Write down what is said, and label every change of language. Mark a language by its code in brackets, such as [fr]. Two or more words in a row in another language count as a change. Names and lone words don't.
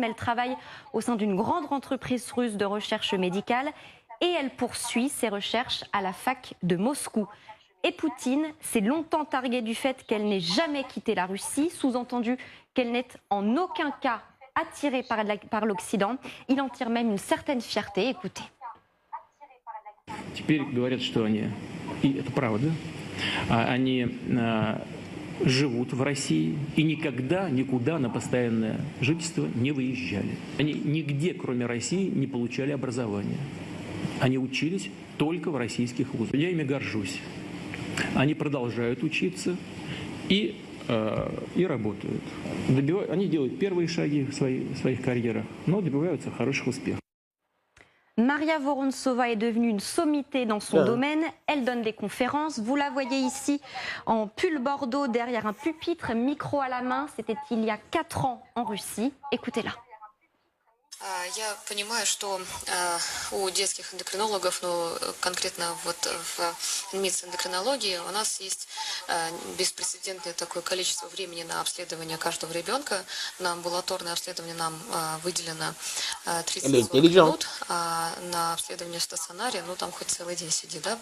[fr] Elle travaille au sein d'une grande entreprise russe de recherche médicale et elle poursuit ses recherches à la fac de Moscou. Et Poutine s'est longtemps targué du fait qu'elle n'ait jamais quitté la Russie, sous-entendu qu'elle n'est en aucun cas attirée par l'Occident. Il en tire même une certaine fierté. Écoutez. [ru] Теперь говорят, что они, и это правда, они живут в России и никогда никуда на постоянное жительство не выезжали. Они нигде, кроме России, не получали образование. Они учились только в российских вузах. Я ими горжусь. Они продолжают учиться и работают. Они делают первые шаги в своих карьерах, но добиваются хороших успехов. [fr] Maria Vorontsova est devenue une sommité dans son domaine. Elle donne des conférences. Vous la voyez ici en pull bordeaux derrière un pupitre, micro à la main. C'était il y a 4 ans en Russie. Écoutez-la. [ru] Я понимаю, что у детских эндокринологов, ну, конкретно вот в медицине эндокринологии, у нас есть беспрецедентное такое количество времени на обследование каждого ребенка. На амбулаторное обследование нам выделено 30-40 минут, а на обследование в стационаре, ну, там хоть целый день сиди, да.